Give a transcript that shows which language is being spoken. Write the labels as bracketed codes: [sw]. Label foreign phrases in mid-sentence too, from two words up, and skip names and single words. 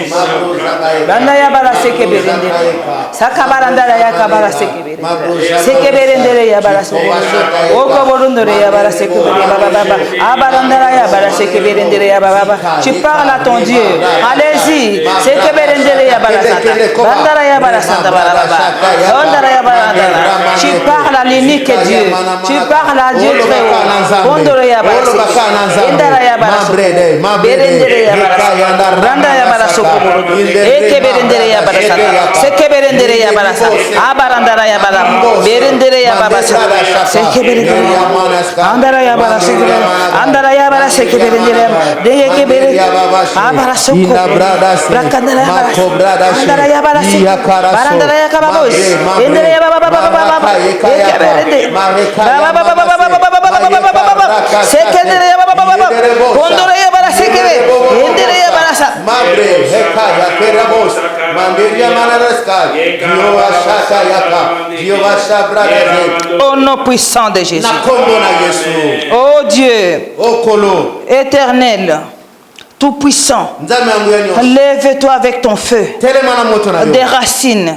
[fr] Banda ya bara seke berende. Sakabaranda ya kabara seke berende. Seke berende ya bara seke. Oko borondore ya bara seke berende baba. Abaranda ya bara seke berende ya baba. Tu parles à ton Dieu. Allez-y. Seke berende ya bara santa. Banda ya bara santa baba. Banda ya bara. Tu parles à l'unique Dieu. Tu parles à Dieu très haut. Bondore ya bara seke. Banda ya bara seke. Berende ya bara. Banda ya bara seke. Keberendere ya barasa, sekeberendere ya barasa, abarandara ya bara, berendere ya babasa, sekeberendere ya andara ya bara, andara ya bara, sekeberendere ya, deye kebere, abarasa ko, brakandara ya bara, andara ya bara, barandara ya kababos, endere ya baba baba baba, keberende, baba baba baba baba, sekendere ya baba baba, kondore ya bara sekebe, endere ya barasa, mabre hekaya keramos. Au nom puissant de Jésus. Oh Dieu, éternel, tout puissant, lève-toi avec ton feu des racines.